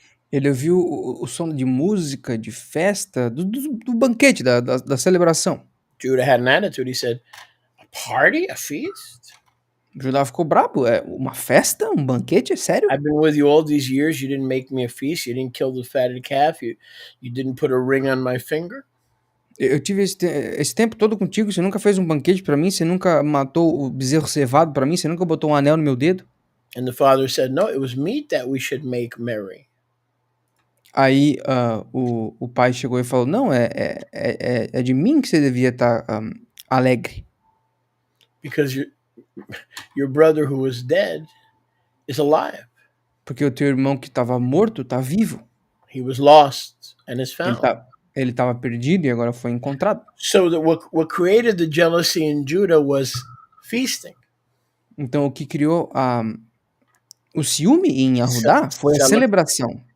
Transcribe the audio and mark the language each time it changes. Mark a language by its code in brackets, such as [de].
[pt] ele ouviu o som de música, de festa, do banquete, da celebração. [en] Judah had an attitude. He said, "A party, a feast? [pt] Judá ficou brabo. É uma festa? Um banquete? É sério? [en] I've been with you all these years. You didn't make me a feast. You didn't kill the fatted calf. You didn't put a ring on my finger." [pt] Eu tive esse tempo todo contigo, você nunca fez um banquete pra mim, você nunca matou o bezerro cevado pra mim, você nunca botou um anel no meu dedo. [en] And the father said, "No, it was meet that we should make merry." [pt] Aí o pai chegou e falou, não, é de mim que você devia estar alegre. [en] Because your brother who was dead is alive. [pt] Porque o teu irmão que estava morto tá vivo. [en] He was lost and is [pt] Ele, [en] found. [pt] ele estava perdido e agora foi encontrado. [en] So that what created the jealousy in Judah was feasting. [pt] Então o que criou o ciúme em Yahudá foi a celebração.